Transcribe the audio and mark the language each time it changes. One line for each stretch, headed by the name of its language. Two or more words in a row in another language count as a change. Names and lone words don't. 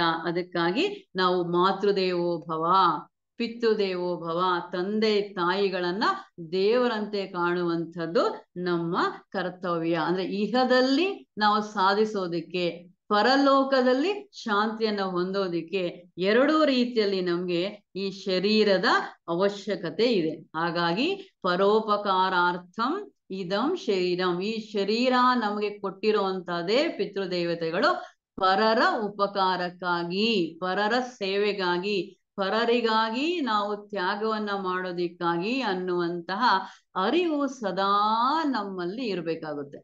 Kannada: ಅದಕ್ಕಾಗಿ ನಾವು
Sanskrit: ಮಾತೃದೇವೋ ಭವ, ಪಿತೃದೇವೋ ಭವ,
Kannada: ತಂದೆ ತಾಯಿಗಳನ್ನ ದೇವರಂತೆ ಕಾಣುವಂಥದ್ದು ನಮ್ಮ ಕರ್ತವ್ಯ. ಅಂದ್ರೆ ಇಹದಲ್ಲಿ ನಾವು ಸಾಧಿಸೋದಿಕ್ಕೆ, ಪರಲೋಕದಲ್ಲಿ ಶಾಂತಿಯನ್ನ ಹೊಂದೋದಿಕ್ಕೆ ಎರಡೂ ರೀತಿಯಲ್ಲಿ ನಮ್ಗೆ ಈ ಶರೀರದ ಅವಶ್ಯಕತೆ ಇದೆ.
Sanskrit: ಹಾಗಾಗಿ ಪರೋಪಕಾರಾರ್ಥಂ ಇದಂ ಶರೀರಂ,
Kannada: ಈ ಶರೀರ ನಮಗೆ ಕೊಟ್ಟಿರುವಂತಹದೇ ಪಿತೃದೇವತೆಗಳು ಪರರ ಉಪಕಾರಕ್ಕಾಗಿ, ಪರರ ಸೇವೆಗಾಗಿ, ಪರರಿಗಾಗಿ ನಾವು ತ್ಯಾಗವನ್ನ ಮಾಡೋದಿಕ್ಕಾಗಿ ಅನ್ನುವಂತಹ ಅರಿವು ಸದಾ ನಮ್ಮಲ್ಲಿ ಇರಬೇಕಾಗುತ್ತೆ.